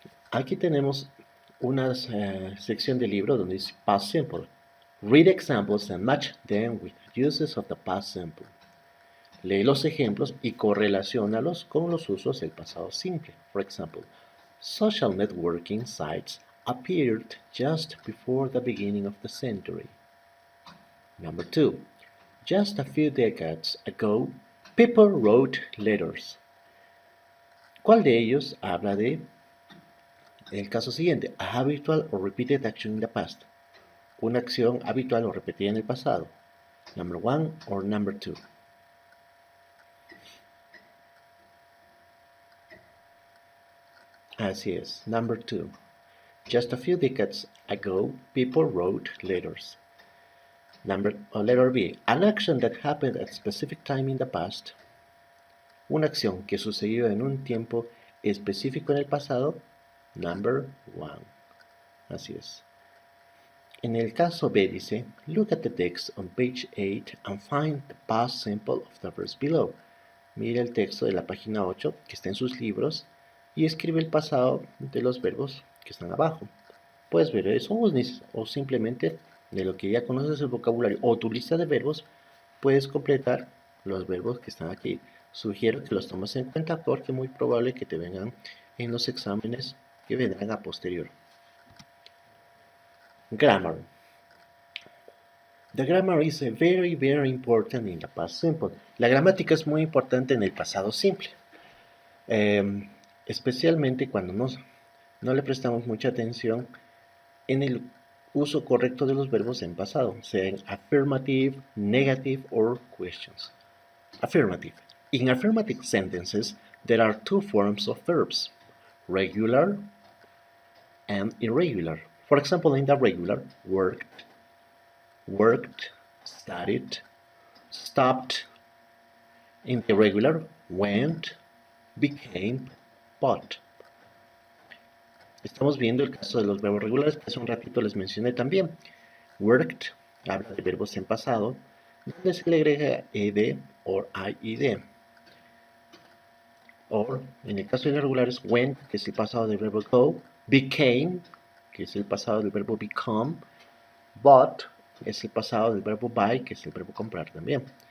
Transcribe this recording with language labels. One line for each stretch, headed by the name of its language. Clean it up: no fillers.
Spanish: Aquí tenemos una sección del libro donde dice
English: past simple. Read examples and match them with uses of the past simple.
Spanish: Lee los ejemplos y correlaciónalos con los usos del pasado simple.
English: For example, social networking sites appeared just before the beginning of the century. Number 2. Just a few decades ago, people wrote letters.
Spanish: ¿Cuál de ellos habla de el caso siguiente?
English: A habitual or repeated action in the past.
Spanish: Una acción habitual o repetida en el pasado.
English: Number 1 or number 2.
Spanish: Así es,
English: number 2. Just a few decades ago, people wrote letters. Letter B. An action that happened at a specific time in the past.
Spanish: Una acción que sucedió en un tiempo específico en el pasado.
English: Number 1.
Spanish: Así es. En el caso B dice,
English: look at the text on page 8 and find the past simple of the verse below.
Spanish: Mira el texto de la página 8 que está en sus libros y escribe el pasado de los verbos que están abajo. Puedes ver eso o simplemente de lo que ya conoces el vocabulario o tu lista de verbos, puedes completar los verbos que están aquí. Sugiero que los tomes en cuenta porque es muy probable que te vengan en los exámenes que vendrán a posterior.
English: Grammar. The grammar is very, very important in the past simple.
Spanish: La gramática es muy importante en el pasado simple. Especialmente cuando no le prestamos mucha atención en el uso correcto de los verbos en pasado, sean
English: affirmative, negative, or questions. Affirmative. In affirmative sentences, there are two forms of verbs, regular and irregular. For example, in the regular, worked, studied, stopped. In the irregular, went, became, bought.
Spanish: Estamos viendo el caso de los verbos regulares que hace un ratito les mencioné también. Worked habla de verbos en pasado, donde se le agrega ed o id. O en el caso de los regulares, went, que es el pasado del verbo go, became, que es el pasado del verbo become, bought, es el pasado del verbo buy, que es el verbo comprar también.